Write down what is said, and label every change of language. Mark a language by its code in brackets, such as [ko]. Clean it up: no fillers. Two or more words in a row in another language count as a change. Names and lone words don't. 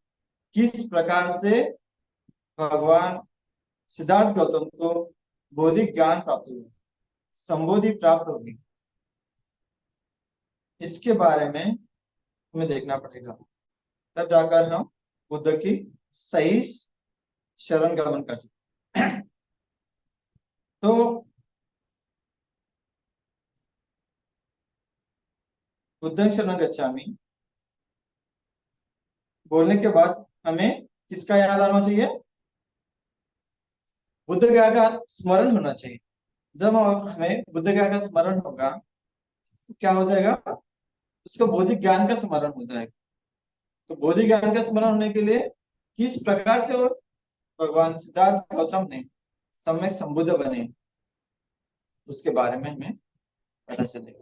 [hi] किस प्रकार से भगवान सिद्धार्थ गौतम को बोधि ज्ञान प्राप्त हुआ, संबोधि प्राप्त होगी, इसके बारे में हमें देखना पड़ेगा। तब जाकर हम बुद्ध की सही शरण गमन कर सकते हैं। तो [pi] बुद्धं शरणं गच्छामि [hi] बोलने के बाद हमें किसका याद आना चाहिए? बुद्ध गया का स्मरण होना चाहिए। जब हमें बुद्ध गया का स्मरण होगा तो क्या हो जाएगा? उसको बौद्धिक ज्ञान का स्मरण हो जाएगा। तो बौद्धिक ज्ञान का स्मरण होने के लिए किस प्रकार से वो भगवान सिद्धार्थ गौतम ने सम्यक संबुद्ध बने, उसके बारे में हमें पता चलेगा।